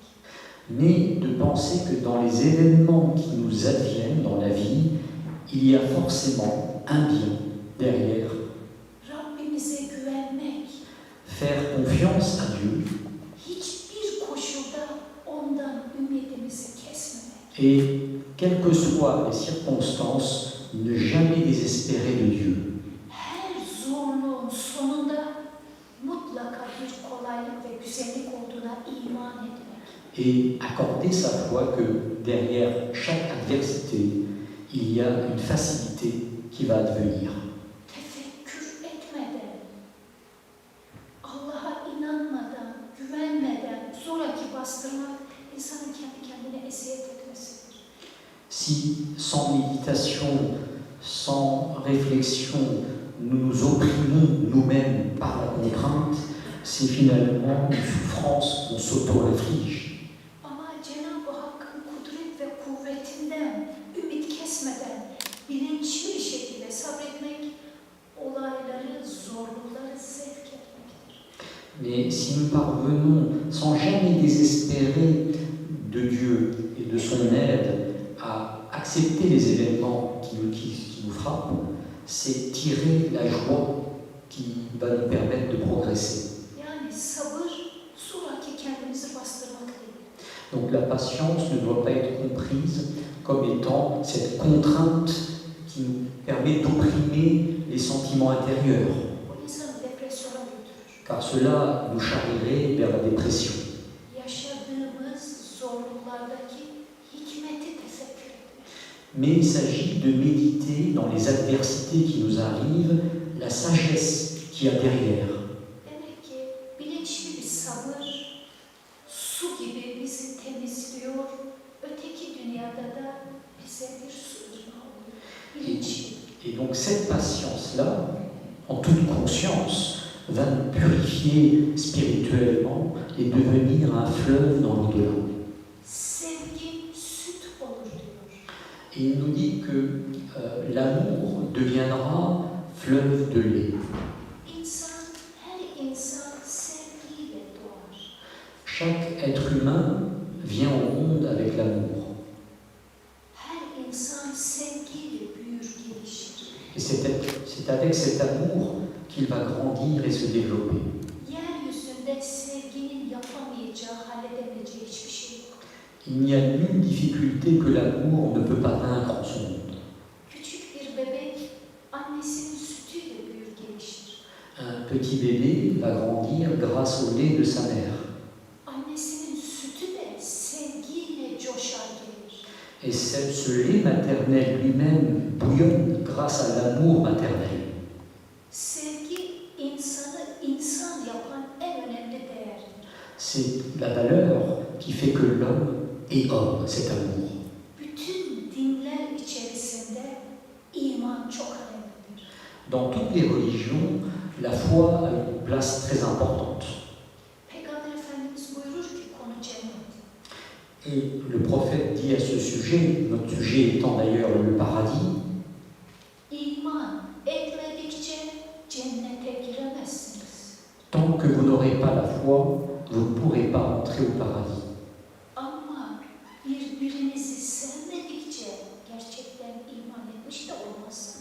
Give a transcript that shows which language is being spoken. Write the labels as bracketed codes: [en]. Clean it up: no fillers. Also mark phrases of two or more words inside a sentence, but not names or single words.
[fr] mais de penser que dans les événements qui nous adviennent dans la vie, il y a forcément un bien derrière. [tr] Rabbimize güvenmek, [fr] Faire confiance à Dieu [tr] hiçbir koşulda ondan ümidimizi kesmemek. [fr] et, quelles que soient les circonstances, ne jamais désespérer de Dieu. [tr] Her zorluğun sonunda mutlaka bir kolaylık ve güzellik olduğuna iman etmek. [fr] Et accorder sa foi que derrière chaque adversité, il y a une facilité qui va advenir. [tr] Tefekkür etmeden, Allah'a inanmadan, güvenmeden zoraki bastırmak insanın kendi kendine eziyet etmesidir. [fr] Si, sans méditation, sans réflexion, nous nous opprimons nous-mêmes par la contrainte, c'est finalement une souffrance qu'on s'auto-inflige. [tr] Ama Cenab-ı Hakk'ın kudret ve kuvvetinden ümit kesmeden bilinçli bir şekilde sabretmek, olayları, zorlukları zevk etmektir. [fr] Mais si nous parvenons, sans jamais désespérer de Dieu et de son aide, à accepter les événements qui nous frappent, c'est tirer la joie qui va nous permettre de progresser. [tr] Yani sabır zoraki kendimizi bastırmak değil. [fr] Donc la patience ne doit pas être comprise comme étant cette contrainte qui nous permet d'opprimer les sentiments intérieurs, [tr] Bu insanı depresyona götürür. [fr] car cela nous charrierait vers la dépression. [tr] Yaşadığımız zorluklardaki hikmeti tefekkür etmek. [fr] Mais il s'agit de méditer dans les adversités qui nous arrivent, la sagesse qu'il y a derrière. [tr] Demek ki bilinçli bir sabır su gibi bizi temizliyor, öteki dünyada da bize bir su ırmağı oluyor. Bilinçli. [fr] Et donc cette patience-là, en toute conscience, va nous purifier spirituellement et devenir un fleuve dans l'au-delà. [tr] Sevgi süt olur diyor. [fr] Et il nous dit que l'amour deviendra fleuve de lait. [tr] Her insan sevgiyle doğar. [fr] Chaque être humain vient au monde avec l'amour. [tr] Her insan sevgiyle büyür, gelişir. [fr] Et c'est avec cet amour qu'il va grandir et se développer. [tr] Yeryüzünde sevginin yapamayacağı, halledemeyeceği hiçbir şey yok. [fr] Il n'y a nulle difficulté que l'amour ne peut pas vaincre en ce monde. [tr] Küçük bir bebek annesinin sütüyle büyür, gelişir. [fr] Un petit bébé va grandir grâce au lait de sa mère. [tr] Annesinin sütü de sevgiyle coşar, gelir. [fr] Et ce lait maternel lui-même bouillonne grâce à l'amour maternel. [tr] Sevgi insanı insan yapan en önemli değerdir. [fr] C'est la valeur qui fait que l'homme est homme, cet amour. [tr] Bütün dinler içerisinde iman çok önemlidir. [fr] Dans toutes les religions, la foi a une place très importante. [tr] Peygamber Efendimiz buyurur ki konu cennet. [fr] Et le prophète dit à ce sujet, notre sujet étant d'ailleurs le paradis, [tr] İman etmedikçe cennete giremezsiniz. [fr] tant que vous n'aurez pas la foi, vous ne pourrez pas entrer au paradis. [tr] Ama birbirinizi sevmedikçe gerçekten iman etmiş de olmazsınız.